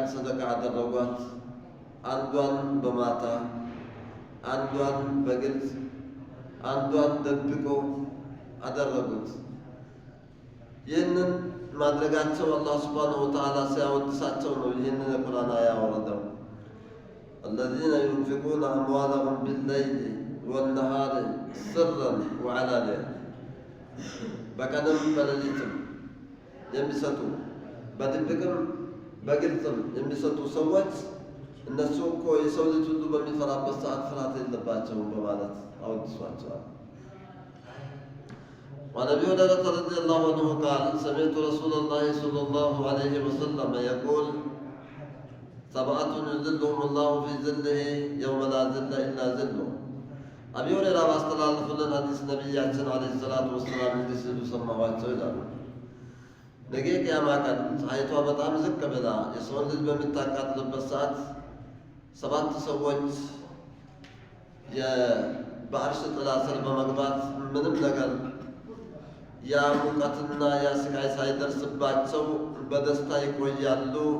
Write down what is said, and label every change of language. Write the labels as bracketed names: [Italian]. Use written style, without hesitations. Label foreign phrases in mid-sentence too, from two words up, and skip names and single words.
[Amharic] ሰደቃ አደረጓት፣ አንዷን በማታ፣ አንዷን በግልጽ፣ አንዷን ደብቆ አደረጉት። ይህንን ማድረጋቸው [Arabic] الله سبحانه وتعالى [Amharic] ሲያወድሳቸው ነው ይህንን የቁርአን አያ ያወረደው። [Arabic] الذين ينفقون أموالهم بالليل والنهار سرا وعلانية [Amharic] በቀንም በሌሊትም የሚሰጡ በድብቅም በግልጽም የሚሰጡ ሰዎች እነሱ እኮ የሰው ልጅ ሁሉ በሚፈራበት ሰዓት ፍርሃት የለባቸውም በማለት አወድሷቸዋል። [Arabic] وعن أبي هريرة رضي الله عنه قال سمعت رسول الله صلى الله عليه وسلم يقول 7 يظلهم الله في ظله يوم لا ظل إلا ظله. [Amharic] አቢ ሁረይራ ባስተላለፉልን ሐዲስ ነቢያችን [Arabic] عليه الصلاة والسلام [Amharic] እንዲህ ሲሉ ሰማኋቸው ይላሉ። ነገ ቅያማ ቀን ፀሐይቷ በጣም ዝቅ ብላ የሰውን ልጅ በምታቃጥልበት ሰዓት 7 ሰዎች በአርሽ ጥላ ስር በመግባት ምንም ነገር ያ ሙቀትና ያ ስቃይ ሳይደርስባቸው በደስታ ይቆያሉ፣